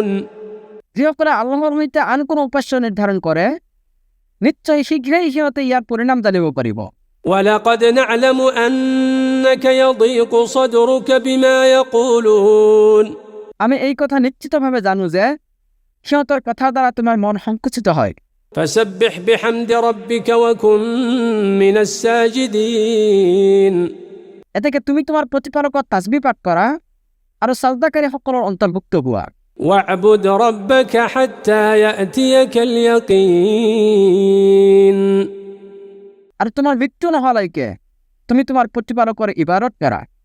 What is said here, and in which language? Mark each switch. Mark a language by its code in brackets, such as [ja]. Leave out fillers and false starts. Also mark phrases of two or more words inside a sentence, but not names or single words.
[as] যিসকলে আল্লাহৰ সৈতে আন কোনো উপাস্য নিৰ্ধাৰণ কৰে নিশ্চয় শীঘ্ৰেই সিহঁতে ইয়াৰ পৰিণাম জানিব পাৰিব। [ar] ولقد نعلم أنك يضيق صدرك بما يقولون [as] আমি এই কথা নিশ্চিতভাৱে জানো যে সিহঁতৰ কথাৰ দ্বাৰা তোমাৰ মন সংকুচিত হয়। [ar] فسبح بحمد ربك وكن من الساجدين [as] এতেকে তুমি তোমাৰ প্ৰতিপালকৰ তাসবিহ পাঠ কৰা আৰু সাজদাকাৰীসকলৰ অন্তৰ্ভুক্ত হোৱা। [ar] واعبد ربك حتى يأتيك اليقين [as] আৰু তোমাৰ মৃত্যু নোহোৱালৈকে তুমি তোমাৰ প্ৰতিপালকৰ ইবাদত কৰা।